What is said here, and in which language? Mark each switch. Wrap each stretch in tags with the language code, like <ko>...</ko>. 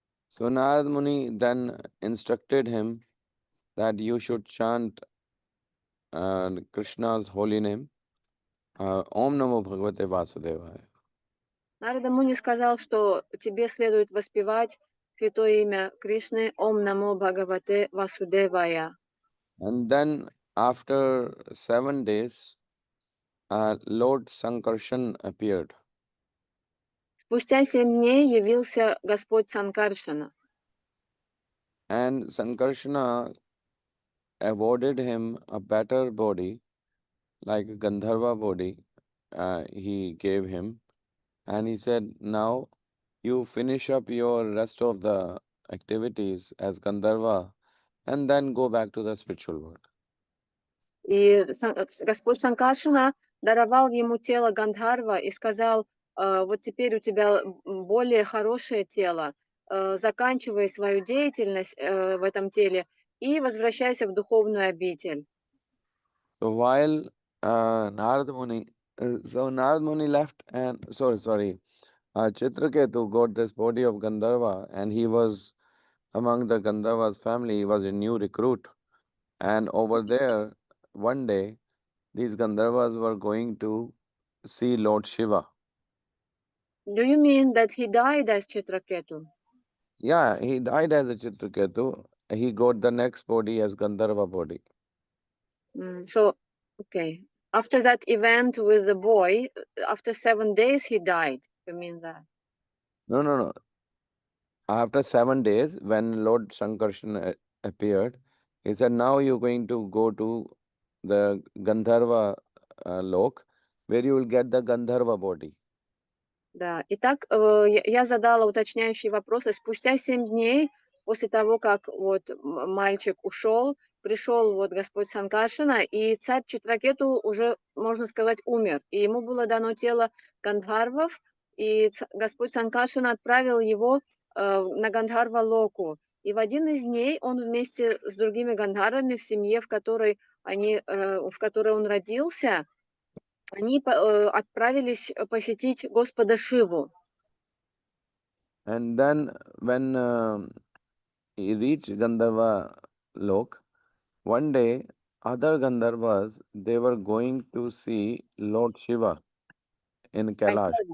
<en>So Narad Muni then instructed him that you should chant Krishna's holy name,</en> <sa>Om Namo Bhagavate Vasudevaya.</sa> <ru>Нарада Муни сказал, что тебе следует воспевать святое имя Кришны</ru> <sa>Ом Намо Бхагавате Васудевая.</sa> <en>And then after 7 days, Lord Sankarshan appeared.</en> <ru>Спустя 7 дней явился Господь Санкаршана.</ru> <en>And Sankarshana awarded him a better body, like a Gandharva body, he gave him. And he said, now you finish up your rest of the activities as Gandharva and then go back to the spiritual world.</en> <ru>И Господь Санкаршана даровал ему тело Гандхарва и сказал: вот теперь у тебя более хорошее тело, заканчивай свою деятельность в этом теле и возвращайся в духовную обитель.</ru> <en>So while Narad Muni left and Chitraketu got this body of Gandharva and he was among the Gandharva's family. He was a new recruit. And over there, one day, these Gandharvas were going to see Lord Shiva. Do you mean that he died as Chitraketu? Yeah, he died as a Chitraketu. He got the next body as Gandharva body. So, okay. After that event with the boy, after 7 days he died. You mean that? No. After 7 days, when Lord Sankarshan appeared, he said, now you're going to go to the Gandharva lok, where you will get the Gandharva body.</en> <ru>Да. Итак, я задала уточняющие вопросы. Спустя 7 дней после того, как вот мальчик ушел, пришел вот Господь Санкаршана, и царь Читракету уже, можно сказать, умер. И ему было дано тело Гандхарвов, и Господь Санкаршана отправил его на Гандхарва Локу. И в один из дней он вместе с другими Гандхарвами в семье, в которой он родился, они отправились посетить Господа Шиву.</ru> <en>And then when he reached Gandharva lok, one day other Gandharvas, they were going to see Lord Shiva in Kailash.</en>